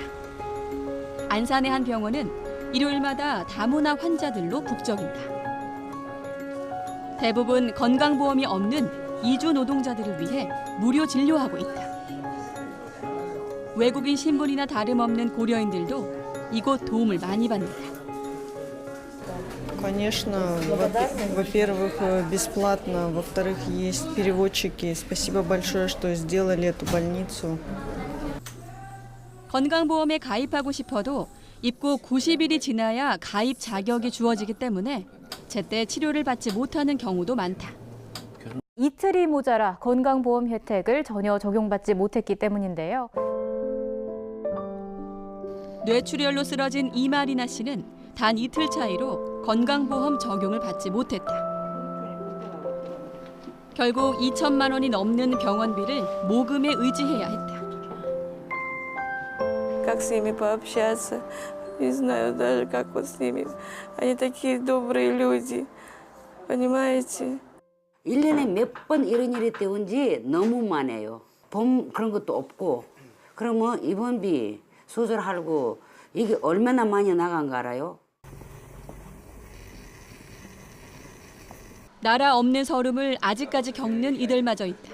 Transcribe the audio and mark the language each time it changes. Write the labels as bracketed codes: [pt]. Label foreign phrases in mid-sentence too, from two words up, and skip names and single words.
[ko] 안산의 한 병원은 일요일마다 다문화 환자들로 북적인다. 대부분 건강보험이 없는 이주 노동자들을 위해 무료 진료하고 있다. 외국인 신분이나 다름없는 고려인들도 이곳 도움을 많이 받는다. [ru] Конечно, во-первых, бесплатно, во-вторых, есть переводчики. Спасибо большое, что сделали эту больницу. [ko] 건강보험에 가입하고 싶어도 입국 90일이 지나야 가입 자격이 주어지기 때문에 제때 치료를 받지 못하는 경우도 많다. 이틀이 모자라 건강보험 혜택을 전혀 적용받지 못했기 때문인데요. 뇌출혈로 쓰러진 이마리나 씨는 단 이틀 차이로 건강보험 적용을 받지 못했다. 결국 2천만 원이 넘는 병원비를 모금에 의지해야 했다. [ru] Как с ними пообщаться, не знаю даже, как вот с ними. Они такие добрые люди, понимаете? [ko] 1년에 몇 번 이런 일이 때문인지 너무 많아요. 봄 그런 것도 없고 그러면 입원비 수술하고 이게 얼마나 많이 나간 거 알아요? 나라 없는 서름을 아직까지 겪는 이들마저 있다.